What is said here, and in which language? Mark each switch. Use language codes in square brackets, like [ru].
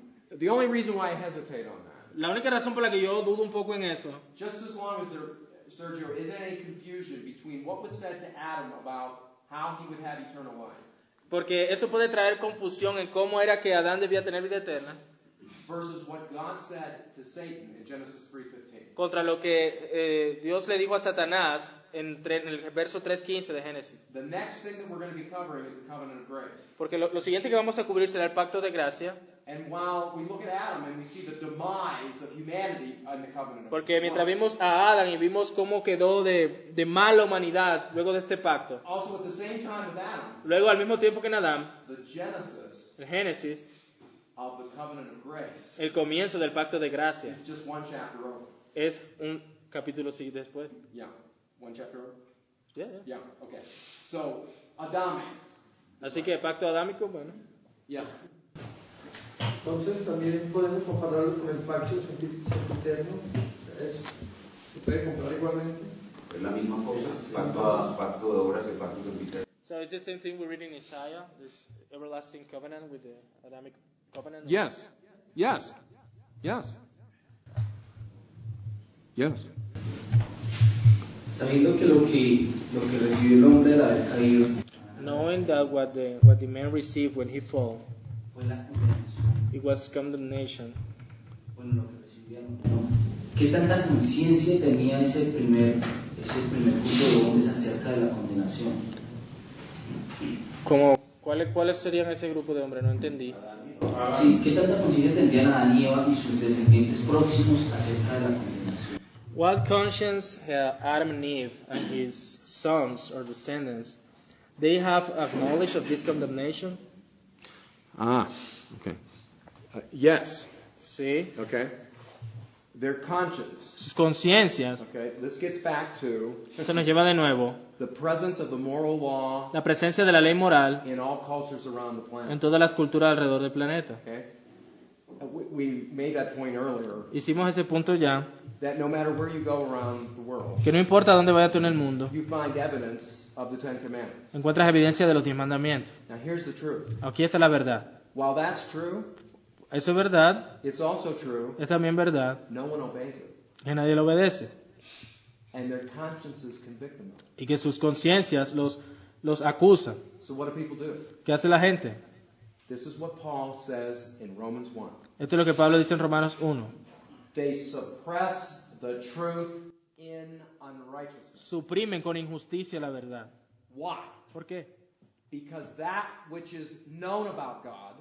[en] the only reason why I hesitate on that, [es] la única razón por la que yo dudo un poco en eso, [en] just as long as there, Sergio, isn't any confusion between what was said to Adam about how he would have eternal life [es] porque eso puede traer confusión en cómo era que Adán debía tener vida eterna, [en] versus what God said to Satan in Genesis 3:15. [es] contra lo que Dios le dijo a Satanás en el verso 3:15 de Génesis. [en] The next thing that we're going to be covering is the covenant of grace. [es] Porque lo siguiente que vamos a cubrir será el pacto de gracia, [en] And while we look at Adam and we see the demise of humanity in the covenant of [es] porque mientras [en] grace, [es] vimos a Adán y vimos cómo quedó de mala humanidad luego de este pacto, [en] also at the same time with Adam, [es] luego al mismo tiempo que en Adán, [en] the genesis [es] en Génesis, [en] of the covenant of grace [es] el comienzo del pacto de gracia [en] is just one chapter over. [es] es un capítulo después. [en] Yeah, one chapter over. Yeah, yeah. Yeah, okay. So, Adamic. [es] Así que el pacto adámico, bueno, [en] Yeah. [es] Entonces también podemos compararlo con el pacto sempiterno. Se puede comparar igualmente. Es la misma cosa, pacto de obras y el pacto sempiterno. [en] so it's the same thing we read in Isaiah, this everlasting covenant with the Adamic covenant. Yes. Yes. Yes. Yes. [es] Sabiendo que lo que recibió el hombre al haber caído [en] Knowing that what the man received when he fell, [es] fue la condenación, [en] it was condemnation. [es] bueno, lo que recibieron, ¿no? ¿Qué tanta conciencia tenía ese primer grupo de hombres acerca de la condenación? ¿Cuáles serían ese grupo de hombres? No entendí. Sí, ¿qué tanta conciencia tendrían Adán y Eva y sus descendientes próximos acerca de la condenación? [en] What conscience had Adam and Eve and his sons or descendants? They have acknowledged of this condemnation? Ah, okay. Yes. [es] Sí. [en] Okay. Their conscience. [es] Sus conciencias. [en] Okay. This gets back to [es] Esto nos lleva de nuevo [en] the presence of the moral law [es] la presencia de la ley moral [en] in all cultures around the [es] en [en] planet. [es] todas las culturas alrededor del planeta. [en] Okay. We made that point earlier. [es] Hicimos ese punto ya, [en] That no matter where you go around the world, [es] que no importa dónde vayas tú en el mundo, [en] you find evidence of the Ten Commandments. [es] encuentras evidencia de los 10 mandamientos. [en] Now here's the truth. [es] Aquí está la verdad. [en] While that's true, [es] Eso es verdad, [en] it's also true [es] es también verdad [en] no one obeys it. [es] que nadie lo obedece [en] And their consciences convict them. [es] y que sus conciencias los acusan. [en] So what do people do? [es] ¿Qué hace la gente? [en] This is what Paul says in Romans 1. [es] Esto es lo que Pablo dice en Romanos 1. [en] They suppress the truth in unrighteousness. [es] Suprimen con injusticia la verdad. [en] Why? [es] ¿Por qué? [en] Because that which is known about God